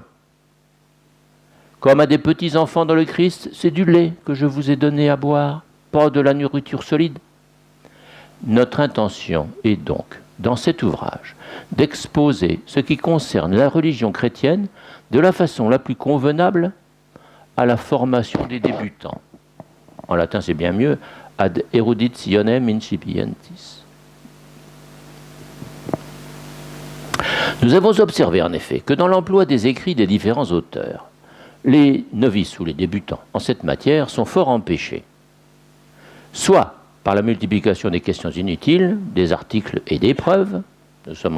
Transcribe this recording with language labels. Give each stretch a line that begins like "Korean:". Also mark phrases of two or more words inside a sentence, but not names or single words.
French: Comme à des petits enfants dans le Christ, c'est du lait que je vous ai donné à boire, pas de la nourriture solide. Notre intention est donc, dans cet ouvrage, d'exposer ce qui concerne la religion chrétienne de la façon la plus convenable à la formation des débutants. En latin, c'est bien mieux,
Latin: ad eruditionem incipientis.
French: Nous avons observé en effet que dans l'emploi des écrits des différents auteurs, les novices ou les débutants en cette matière sont fort empêchés, soit par la multiplication des questions inutiles, des articles et des preuves, nous sommes en